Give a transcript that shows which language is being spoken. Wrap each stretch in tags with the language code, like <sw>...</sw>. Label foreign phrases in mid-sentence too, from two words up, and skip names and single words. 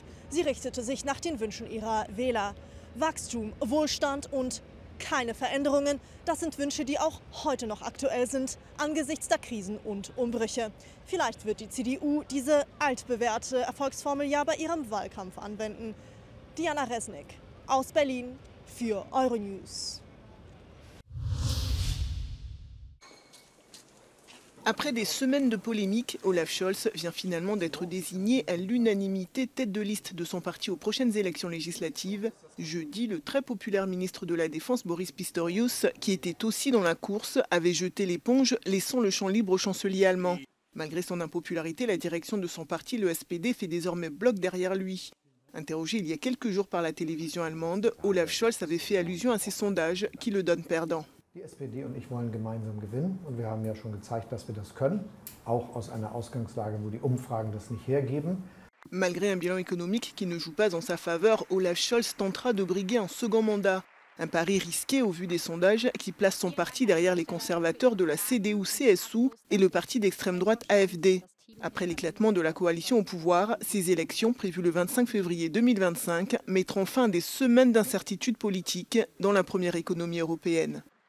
<de>Sie richtete sich nach den Wünschen ihrer Wähler. Wachstum, Wohlstand und keine Veränderungen, das sind Wünsche, die auch heute noch aktuell sind, angesichts der Krisen und Umbrüche. Vielleicht wird die CDU diese altbewährte Erfolgsformel ja bei ihrem Wahlkampf anwenden. Diana Resnick aus Berlin für Euronews.</de> <fr>Après des semaines de polémiques, Olaf Scholz vient finalement d'être désigné à l'unanimité tête de liste de son parti aux prochaines élections législatives. Jeudi, le très populaire ministre de la Défense Boris Pistorius, qui était aussi dans la course, avait jeté l'éponge, laissant le champ libre au chancelier allemand. Malgré son impopularité, la direction de son parti, le SPD, fait désormais bloc derrière lui. Interrogé il y a quelques jours par la télévision allemande, Olaf Scholz avait fait allusion à ces sondages qui le donnent perdant.</fr> <de>Die SPD und ich wollen gemeinsam gewinnen und wir haben ja schon gezeigt, dass wir das können, auch aus einer Ausgangslage, wo die Umfragen das nicht hergeben.</de> <fr>Malgré un bilan économique qui ne joue pas en sa faveur, Olaf Scholz tentera de briguer un second mandat. Un pari risqué au vu des sondages qui place son parti derrière les conservateurs de la CDU-CSU et le parti d'extrême droite AfD. Après l'éclatement de la coalition au pouvoir, ces élections, prévues le 25 février 2025, mettront fin à des semaines d'incertitude politique dans la première économie européenne.</fr>